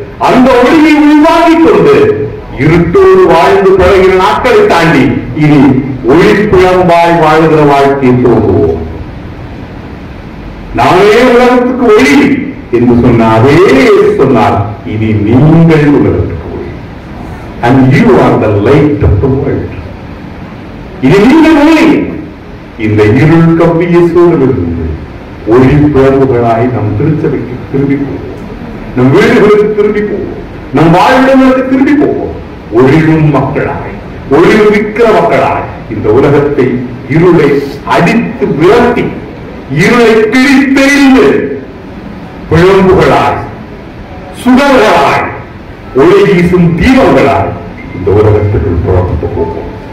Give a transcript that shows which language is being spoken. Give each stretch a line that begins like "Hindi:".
Tamil: அந்த ஒளியை உருவாக்கிக் கொண்டு இருட்டோடு வாழ்ந்து பழகிற நாட்களை தாண்டி இனி ஒளிப்பிழம்பாய் வாழ்கிற வாழ்க்கையை துவங்குவோம். நானே உலகத்துக்கு ஒளி என்று சொன்ன அதே சொன்னால் இனி நீங்கள் உலகத்துக்கு ஒளி.
English: And you are the light of the world.
Tamil: இது நீங்கள் ஒளி. இந்த இருள் கவ்விய சூழலிலிருந்து ஒளி பிளவுகளாய் நம் திருச்சபைக்கு திரும்பி போவோம், நம் வீடுகளுக்கு திரும்பி போவோம், நம் வாழ்விடங்களுக்கு திரும்பி போவோம். ஒளிரும் மக்களாய், ஒளிர்விக்கிற மக்களாய் இந்த உலகத்தை இருளை அடித்து விரட்டி, இருளை பிரித்தெறிந்து பிழம்புகளாய், சுடர்களாய், ஒளி வீசும் தீபங்களாய் இந்த உலகத்துக்கு புறப்பட்டு போவோம்.